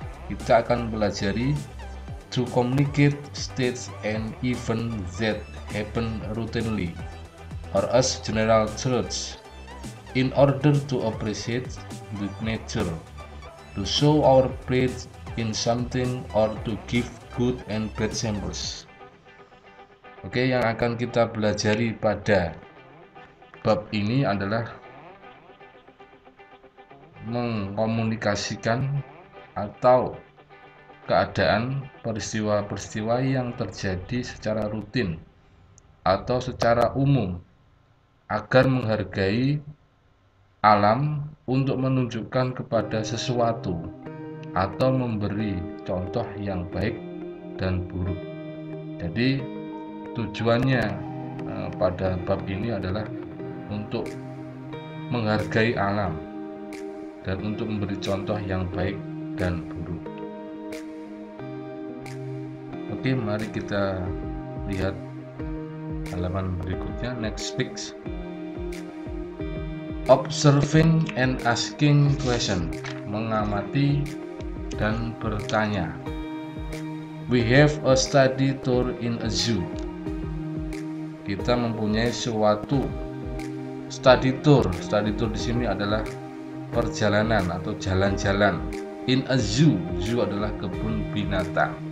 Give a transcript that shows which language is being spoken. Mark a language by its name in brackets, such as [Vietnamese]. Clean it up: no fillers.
[Indonesian] Kita akan belajari [English] to communicate states and events that happen routinely or as general truths in order to appreciate the nature, to show our faith in something, or to give good and bad samples. [Indonesian] Oke, yang akan kita belajari pada bab ini adalah mengkomunikasikan atau keadaan peristiwa-peristiwa yang terjadi secara rutin atau secara umum agar menghargai alam untuk menunjukkan kepada sesuatu atau memberi contoh yang baik dan buruk. Jadi tujuannya pada bab ini adalah untuk menghargai alam dan untuk memberi contoh yang baik dan buruk. Oke, mari kita lihat halaman berikutnya. [English] Next page. Observing and asking question. [Indonesian] Mengamati dan bertanya. [English] We have a study tour in a zoo. [Indonesian] Kita mempunyai suatu study tour. Study tour di sini adalah perjalanan atau jalan-jalan. [English] In a zoo. [Indonesian] Zoo adalah kebun binatang.